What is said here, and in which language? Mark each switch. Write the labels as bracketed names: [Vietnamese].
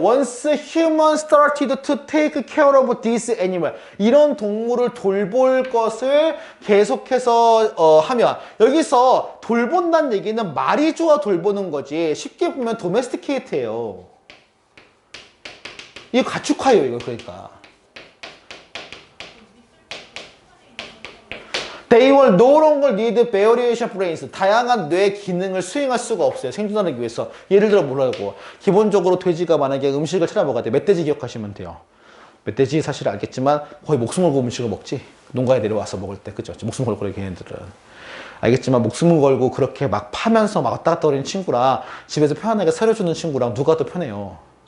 [English] Once humans started to take care of this animal [Korean] 이런 동물을 돌볼 것을 계속해서 하면 여기서 돌본다는 얘기는 말이 좋아 돌보는 거지 쉽게 보면 domesticate예요. 이거 가축화예요, 이거 그러니까. [English] They will no longer need variation brains. [Korean] 다양한 뇌 기능을 수행할 수가 없어요. 생존하기 위해서. 예를 들어 뭐라고. 기본적으로 돼지가 만약에 음식을 찾아 먹어야 돼. 멧돼지 기억하시면 돼요. 멧돼지 사실 알겠지만 거의 목숨 걸고 음식을 먹지. 농가에 내려와서 먹을 때. 그죠? 목숨 걸고 그래, 걔네들은. 알겠지만 목숨을 걸고 그렇게 막 파면서 막 왔다 갔다 거리는 친구랑 집에서 편안하게 사료 주는 친구랑 누가 더 편해요?